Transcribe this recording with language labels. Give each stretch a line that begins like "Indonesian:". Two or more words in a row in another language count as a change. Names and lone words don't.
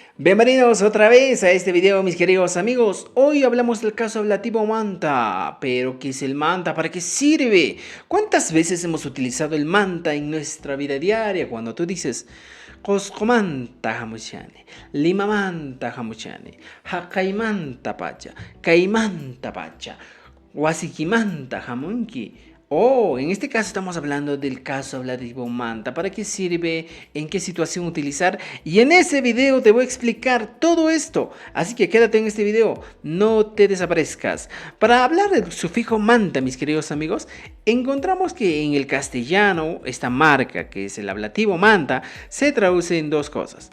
Spanish: Bienvenidos otra vez a este video, mis queridos amigos. Hoy hablamos del caso ablativo manta. ¿Pero qué es el manta? ¿Para qué sirve? ¿Cuántas veces hemos utilizado el manta en nuestra vida diaria? Cuando tú dices
Quechua: Coscomanta hamuchane, Limamanta hamuchane, Hakaimanta pacha, Caimanta pacha, Wasikimanta hamunki.
Spanish: Oh, en este caso estamos hablando del caso ablativo manta. ¿Para qué sirve? ¿En qué situación utilizar? Y en ese video te voy a explicar todo esto. Así que quédate en este video, no te desaparezcas. Para hablar del sufijo manta, mis queridos amigos, encontramos que en el castellano esta marca, que es el ablativo manta, se traduce en dos cosas.